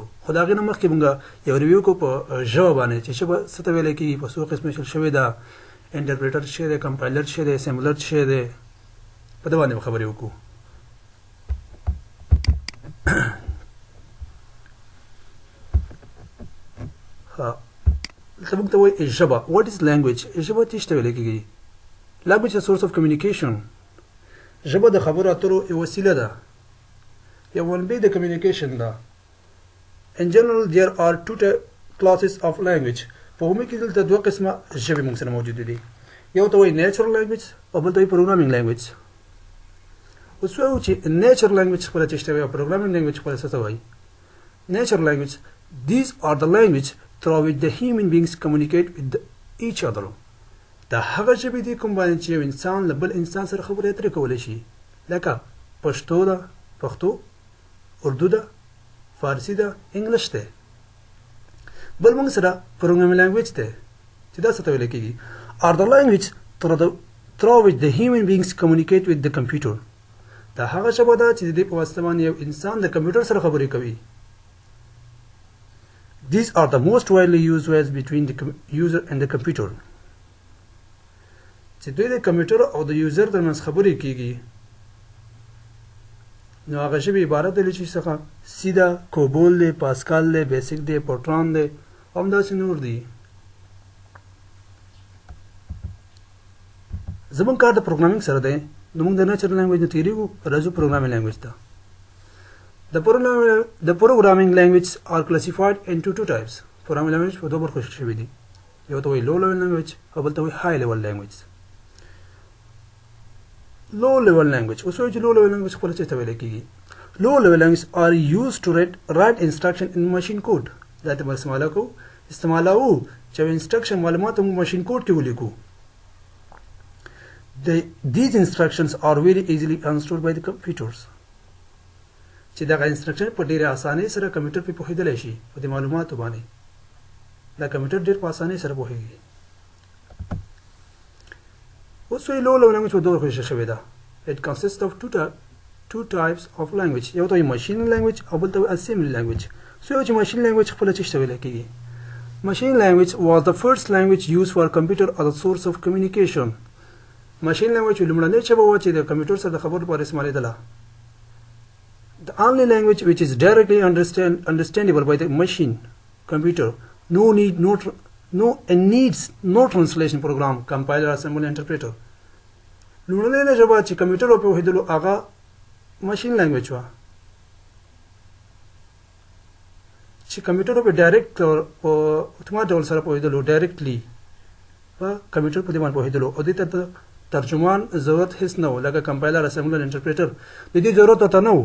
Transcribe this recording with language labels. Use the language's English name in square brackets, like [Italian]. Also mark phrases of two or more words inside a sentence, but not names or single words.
[Pashto] خو د هغې نه مخکې موږ یو ریویو کوو په ژبه باندې چې ژبه څه ته ویلی کېږي، په څو قسمه ویشل شوې ده، انټرپریټر څه شی دی، کمپایلر څه شی دی، اسمبلر څه شی دی، په دې باندې به خبرې وکړو. دلته موږ ته وایي ژبه. [English] What is language? [Pashto] ژبه څه ته ویلی کېږي؟ [English] language a source of communication. [Pashto] ژبه د خبرو اترو یوه وسیله ده، یو منبع د کمیونیکیشن ده. [English] In general there are two classes of language. [Pashto] په عمومي کې دلته دوه قسمه ژبې موږ سره موجودې دي. یو ته وایي [English] natural language [Pashto] او بل ته وایي [English] programming language. [Pashto] اوس وایو چې [English] natural language [Pashto] خپله څه ته وایي او [English] programming language [Pashto] خپله څه ته وایي. [English] natural language these are the language through which the human beings communicate with each other. [Pashto] دا هغه ژبې دي کوم باندې چې یو انسان له بل انسان سره خبرې اترې کولی شي، لکه پښتو ده، پښتو، اردو ده، فارسي ده، انګلیش ده. بل موږ سره [English] programming language [Pashto] دی چې دا څه ته ویلی کېږي [English] are the language through which the human beings communicate with the computer. [Pashto] دا هغه ژبه ده چې د دې په واسطه باندې یو انسان د کمپیوټر سره خبرې کوي. [English] These are the most widely used words between the user and the computer. [Pashto] چې دوی د کمپیوټر او د یوزر ترمنځ خبرې کېږي، نو هغه ژبې عبارت دی چې څخه سی ده، کوبول دی، پاسکال دی، بیسیک دی، پورټران دی او همداسې نور دي. زموږ کار د پروګرامینګ سره دی، نو موږ د [English] natural language [Pashto] نه تېرېږو، راځو [English] programming language [Pashto] ته. [English] The programming languages are classified into two types. Programming language [Pashto] په دوه برخو شوي دي، یو ته وایي [English] low level language [Pashto] او بل ته وایي high level language. [English] low level language [Pashto] اوس وایو چې [English] low level language [Pashto] خپله څه ته ویلی کېږي. [English] low level language are used to write instruction in machine code. [Pashto] دا ته به استعمالوو چې یو انسټرکشن معلومات موږ [English] machine code [Pashto] کې ولیکو. [English] These instructions are very easily understood by the computers. [Pashto] چې دغه انسټرکشن په ډېرې اسانۍ سره کمپیوټر پرې پوهېدلی شي، په دې معلوماتو باندې دا کمپیوټر ډېر په اسانۍ سره پوهېږي. اوس وایي [English] low level language [Pashto] په دوه برخو شوې ده. [English] It consists of two types of language. [Pashto] یو ته وایي [English] machine language [Pashto] او بل ته وایي [English] assembly language. [Pashto] سو یو چې [English] machine language [Pashto] خپله څه ته ویلی کېږي. [English] Machine language was the first language used for computer as a source of communication. machine language [Pashto] لومړنۍ ژبه وه چې د کمپیوټر سره د خبرو لپاره استعمالېدله. [English] The only language which is directly understandable by the machine computer, needs no translation program, compiler, assembler, interpreter. [Pashto] لومړنۍ ژبه چې کمپیوټر په پوهېدلو هغه [English] machine language [Pashto] وه چې کمپیوټر په ډایرکټ په اتومات ډول سره پوهېدلو، ډایرکټلی په کمپیوټر په دې باندې پوهېدلو او دې ته ترجمان ضرورت هېڅ نه و، لکه کمپایلر، اسمبلر، انټرپریټر د دې ضرورت ورته نه و.